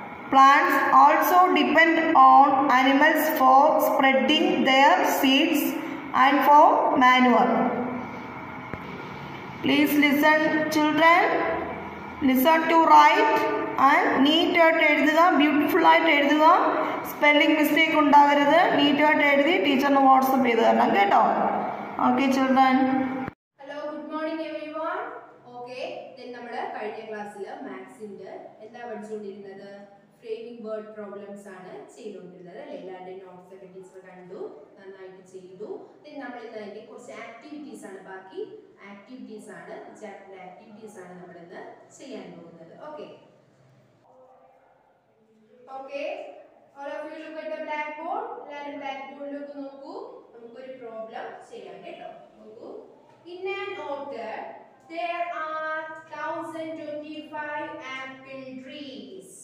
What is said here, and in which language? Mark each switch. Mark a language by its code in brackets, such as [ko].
[en] Plants also depend on animals for spreading their seeds and for manure. Please listen, children. Listen to write and neat [ml] ആയിട്ട് എഴുതുക, beautiful ആയിട്ട് എഴുതുക. Spelling mistake ഉണ്ടാകരുത്. NEET ആയിട്ട് എഴുതി ടീച്ചറിന് വാട്സപ്പ് ചെയ്ത് തരണം കേട്ടോ. [en] Okay children. Hello, good morning everyone. [ml] Okay, നമ്മൾ കഴിഞ്ഞ ക്ലാസ്സിൽ മാത്സിന്റെ എന്താ പഠിച്ചുകൊണ്ടിരുന്നത്? ഫ്രെയിമിംഗ് വേർഡ് പ്രോബ്ലംസ് ആണ് ചെയ്തുകൊണ്ടിരുന്നത് അല്ലേ? എല്ലാവരുടെയും നോട്ട്സ് ഒക്കെ ടീച്ചർ കണ്ടു, നന്നായിട്ട് ചെയ്തു. നമ്മൾ ഇന്ന് അതിന്റെ കുറച്ച് ആക്ടിവിറ്റീസ് ആണ്, ബാക്കി ആക്ടിവിറ്റീസ് ആണ്, ചാപ്റ്ററിന്റെ ആക്ടിവിറ്റീസ് ആണ് നമ്മൾ ഇന്ന് ചെയ്യാൻ പോകുന്നത്. [en] Okay okay, all of you look at the blackboard. [ml] എല്ലാവരും ബ്ലാക്ക്ബോർഡിലേക്ക് നോക്കൂ. നമുക്കൊരു പ്രോബ്ലം ചെയ്യാം കേട്ടോ. നോക്കൂ. [en] In an orchard there are 1025 apple trees.